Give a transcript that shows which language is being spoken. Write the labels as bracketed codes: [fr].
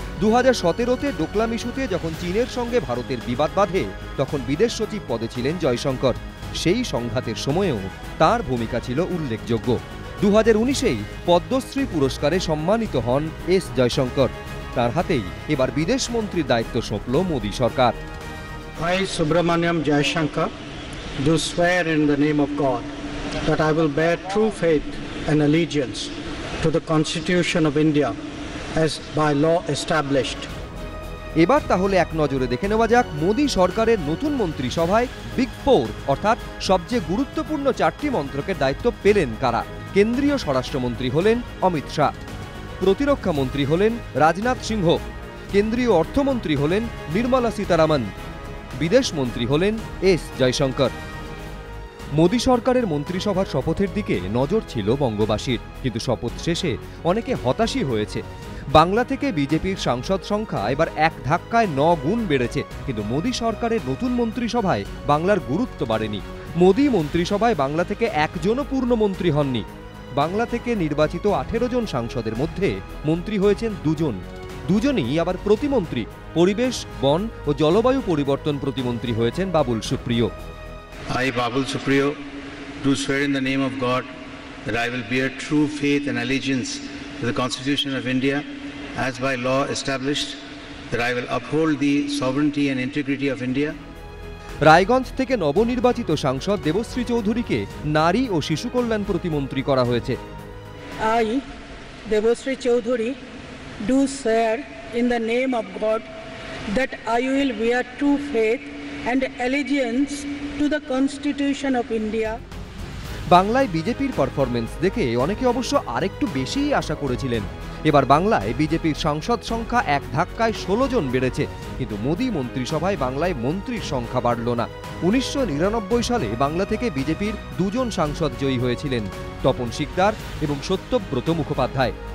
[bn] ২০১৭-তে ডোকলাম ইস্যুতে যখন চীনের সঙ্গে ভারতের বিবাদ বাধে, তখন বিদেশ সচিব পদে ছিলেন জয়শঙ্কর। সেই সংঘাতের সময়েও তার ভূমিকা ছিল উল্লেখযোগ্য। ২০১৯-এই পদ্মশ্রী পুরস্কারে সম্মানিত হন এস জয়শঙ্কর। তার হাতেই এবার বিদেশ মন্ত্রীর দায়িত্ব সঁপল মোদী সরকার। [en] I, Subramaniam Jayashankar, do swear in the name of God that I will bear true faith and allegiance to the Constitution of India as by law established. [bn] এবার তাহলে এক নজরে দেখে নেওয়া যাক মোদী সরকারের নতুন মন্ত্রিসভায় বিগ ফোর অর্থাৎ সবচেয়ে গুরুত্বপূর্ণ 4টি মন্ত্রকের দায়িত্ব পেলেন কারা। কেন্দ্রীয় স্বরাষ্ট্রমন্ত্রী হলেন অমিত শাহ, প্রতিরক্ষা মন্ত্রী হলেন রাজনাথ সিংহ, কেন্দ্রীয় অর্থমন্ত্রী হলেন নির্মলা সীতারামন, বিদেশ মন্ত্রী হলেন এস জয়শঙ্কর। মোদী সরকারের মন্ত্রিসভার শপথের দিকে নজর ছিল বঙ্গবাসীর, কিন্তু শপথ শেষে অনেকে হতাশই হয়েছে। বাংলা থেকে বিজেপির সাংসদ সংখ্যা এবার এক ধাক্কায় 9 গুণ বেড়েছে, কিন্তু মোদী সরকারের নতুন মন্ত্রিসভায় বাংলার গুরুত্ব বাড়েনি। মোদী মন্ত্রিসভায় বাংলা থেকে একজনও পূর্ণমন্ত্রী হননি। বাংলা থেকে নির্বাচিত 18 জন সাংসদের মধ্যে মন্ত্রী হয়েছেন 2 জন। দুজনই আবার প্রতিমন্ত্রী। পরিবেশ, বন ও জলবায়ু পরিবর্তন প্রতিমন্ত্রী হয়েছেন Babul Supriyo. [en] I, Babul Supriyo, do swear in the name of God that I will bear true faith and allegiance to the Constitution of India as by law established, that I will uphold the sovereignty and integrity of India. [bn] Raiganj থেকে নবনির্বাচিত সাংসদ দেবশ্রী চৌধুরীকে নারী ও শিশু কল্যাণ প্রতিমন্ত্রী করা হয়েছে। [en] I, Debashree Chaudhuri, do swear in the name of God that I will bear true faith and allegiance to the Constitution of India. [bn] বাংলায় বিজেপির পারফরমেন্স দেখে অনেকে অবশ্য আরেকটু বেশিই আশা করেছিলেন। এবার বাংলায় বিজেপির সাংসদ সংখ্যা এক ধাক্কায় 16 জন বেড়েছে, কিন্তু মোদী মন্ত্রিসভায় বাংলায় মন্ত্রীর সংখ্যা বাড়ল না। 1999 সালে বাংলা থেকে বিজেপির 2 জন সাংসদ জয়ী হয়েছিলেন, তপন শিকদার এবং সত্যব্রত মুখোপাধ্যায়।